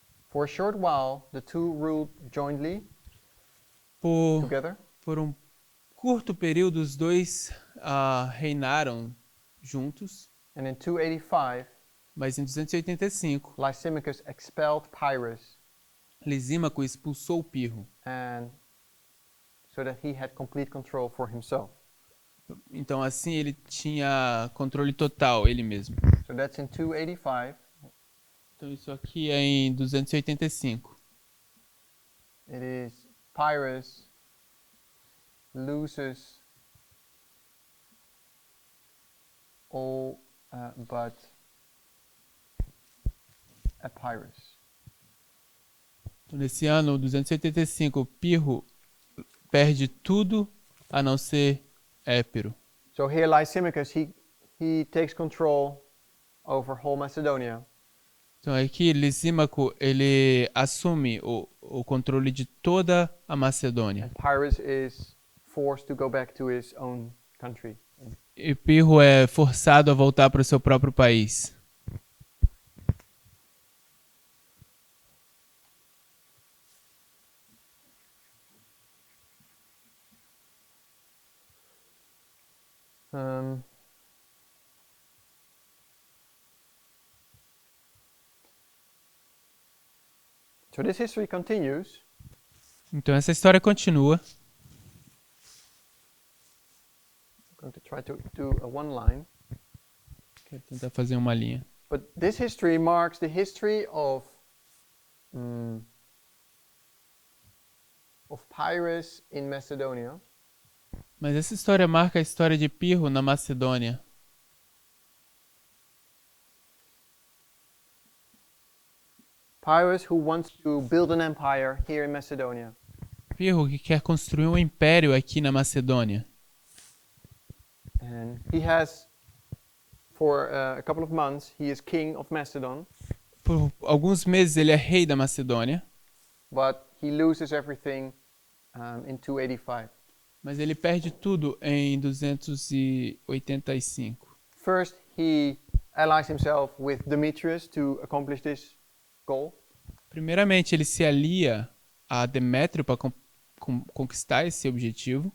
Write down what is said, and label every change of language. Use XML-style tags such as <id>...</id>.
<en>For a short while, the two ruled jointly together.</en> <pt>Por um curto período, os dois reinaram juntos,</pt> <en>And in 285,</en> <pt>mas em 285,</pt> <en>Lysimachus expelled Pyrrhus,</en> <pt>Lisímaco expulsou Pirro.</pt> <en>and so that he had complete control for himself.</en> <pt>Então assim ele tinha controle total, ele mesmo.</pt> <en>So that's in 285.</en> <pt>Então isso aqui é em 285.</pt> <en>It is Pyrrhus loses all but Epirus.</en> <pt>Então, nesse ano, 285, Pirro perde tudo a não ser Épiro.</pt> <en>So here Lysimachus, he takes control over whole Macedonia.</en> <pt>Então aqui Lisímaco ele assume o controle de toda a Macedônia.</pt> <en>And Pyrrhus is forced to go back to his own country.</en> <pt>E Pirro é forçado a voltar para o seu próprio país.</pt> <en>So this history continues.</en> <pt>Então essa história continua.</pt> <en>I'm going to try to do a one line.</en> <pt>Quero tentar fazer uma linha.</pt> <en>But this history marks the history of Pyrrhus in Macedonia.</en> <pt>Mas essa história marca a história de Pirro na Macedônia.</pt> <en>Pyrrhus who wants to build an empire here in Macedonia.</en> <pt>Pirro que quer construir um império aqui na Macedônia.</pt> <en>And he has For a couple of months, he is king of Macedon,</en> <pt>Por alguns meses ele é rei da Macedônia,</pt> <en>but he loses everything in 285.</en> <pt>mas ele perde tudo em 285.</pt> <en>First, he allies himself with Demetrius to accomplish this goal.</en> <pt>Primeiramente, ele se alia a Demétrio para conquistar esse objetivo.</pt>